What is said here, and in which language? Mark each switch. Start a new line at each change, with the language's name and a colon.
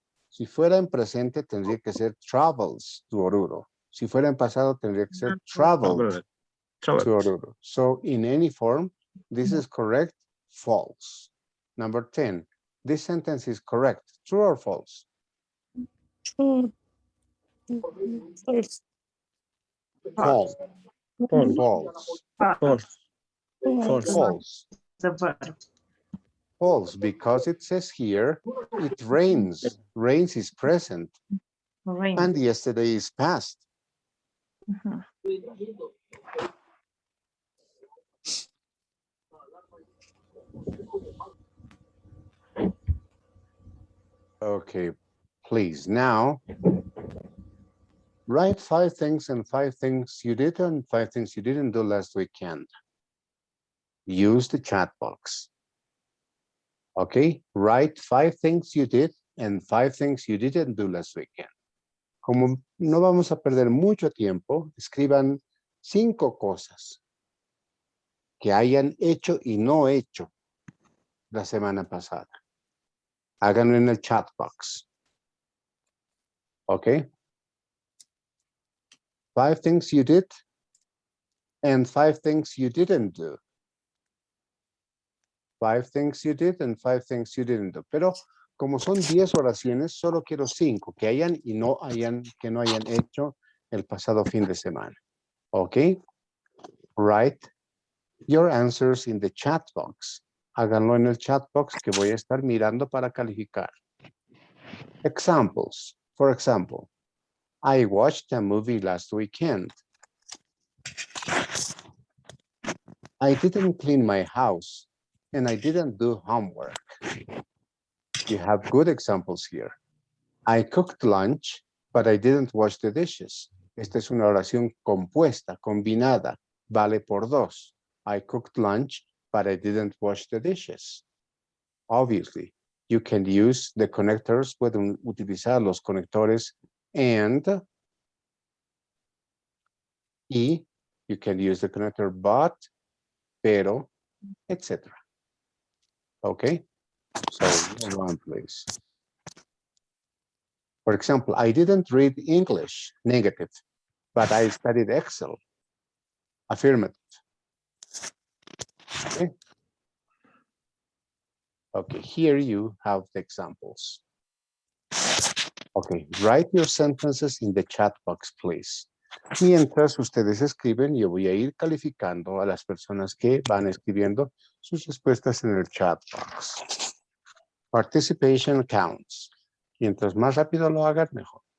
Spanish: Si fuera en presente tendría que ser
English: travels to Oruro.
Spanish: Si fuera en pasado tendría que ser
English: traveled to Oruro. So in any form, this is correct. False. Number 10. This sentence is correct. True or false? True. False. False. False. The verb. False, because it says here, it rains. Rains is present. Rain. And yesterday is past. Okay, please now write 5 things and 5 things you did and 5 things you didn't do last weekend. Use the chat box. Okay, write 5 things you did and 5 things you didn't do last weekend.
Spanish: Como no vamos a perder mucho tiempo, escriban 5 cosas que hayan hecho y no hecho la semana pasada. Háganlo en el chat box. Okay.
English: 5 things you did and 5 things you didn't do. 5 things you did and 5 things you didn't do.
Spanish: Pero como son 10 oraciones, solo quiero 5 que hayan y que no hayan hecho el pasado fin de semana.
English: Okay. Write your answers in the chat box.
Spanish: Háganlo en el chat box que voy a estar mirando para calificar.
English: Examples. For example, I watched a movie last weekend. I didn't clean my house and I didn't do homework. You have good examples here. I cooked lunch, but I didn't wash the dishes.
Spanish: Esta es una oración compuesta, combinada. Vale por 2.
English: I cooked lunch, but I didn't wash the dishes. Obviously, you can use the connectors.
Spanish: Pueden utilizar los conectores and y.
English: You can use the connector but, pero, etc. Okay? So, move on, please. For example, I didn't read English, negative, but I studied Excel, affirmative. Okay. Okay, here you have the examples. Okay, write your sentences in the chat box, please.
Spanish: Mientras ustedes escriben, yo voy a ir calificando a las personas que van escribiendo sus respuestas en el chat box.
English: Participation counts.
Spanish: Mientras más rápido lo hagan, mejor.